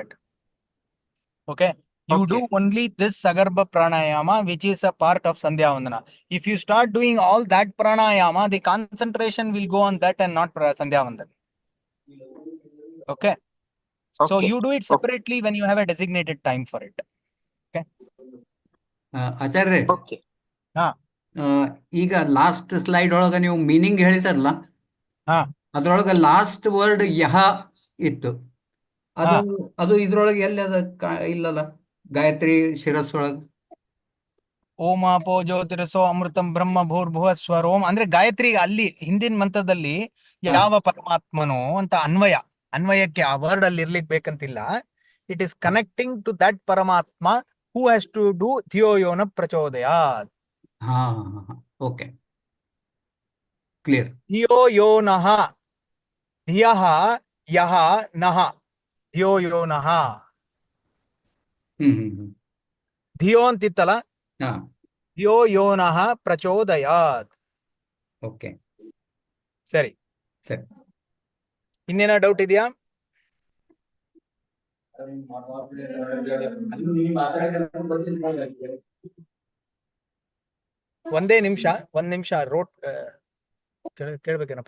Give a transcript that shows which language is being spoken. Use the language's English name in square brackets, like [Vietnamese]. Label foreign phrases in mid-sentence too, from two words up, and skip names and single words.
[English] No, don't do that. Okay. You do Okay. only this Sagarbha pranayama, which is a part of Sandhyavandana. If you start doing all that pranayama, the concentration will go on that and not Sandhyavandana. Okay. So Okay. you do it separately when you have a designated time for it. [Kannada] ಆಚಾರ್ಯ [English] Okay. ಹಾ [Kannada] ಈಗ [English] last slide [Kannada] ಒಳಗೆ ನೀವು ಮೀನಿಂಗ್ ಹೇಳ್ತಾರಲ್ಲ ಹಾ ಅದ್ರೊಳಗೆ [English] last word [Kannada] ಯಹ ಇತ್ತು. ಅದು ಅದು ಇದ್ರೊಳಗೆ ಎಲ್ಲಿ ಅದ ಇಲ್ಲಲ್ಲ ಗಾಯತ್ರಿ ಶಿರಸ್ ಒಳಗೆ. [Sanskrit] ಓಮಾಪೋ ಜ್ಯೋತಿರಸೋ ಅಮೃತಂ ಬ್ರಹ್ಮ ಭೂರ್ಭುವ ಸ್ವರೋಮ್ [Kannada] ಅಂದ್ರೆ ಗಾಯತ್ರಿ ಅಲ್ಲಿ ಹಿಂದಿನ ಮಂತ್ರದಲ್ಲಿ ಯಾವ ಪರಮಾತ್ಮನು ಅಂತ ಅನ್ವಯಕ್ಕೆ ಆ ವರ್ಡ್ ಅಲ್ಲಿ ಇರ್ಲಿಕ್ಕೆ ಬೇಕಂತಿಲ್ಲ. [English] it is connecting to that Paramatma who has to do [Sanskrit] ಧಿಯೋಯೋನ ಪ್ರಚೋದಯಾತ್. [English] ಹಾ okay clear. [Sanskrit] ಧಿಯೋ ಯೋನಃ ಧಿಯಃ ಯಹ ನಃ ಧಿಯೋ ಯೋನಃ. [Kannada] ಧಿಯೋ ಅಂತಿತ್ತಲ್ಲ, ಹಾ [Sanskrit] ಧಿಯೋ ಯೋನಃ ಪ್ರಚೋದಯಾತ್. [English] ಓಕೆ [Kannada] ಸರಿ, ಸರಿ. ಇನ್ನೇನ ಡೌಟ್ ಇದೆಯಾ? ಒಂದ್ ನಿಮಿಷ ರೋಟ್ ಕೇಳ್ಬೇಕೇನಪ್ಪ.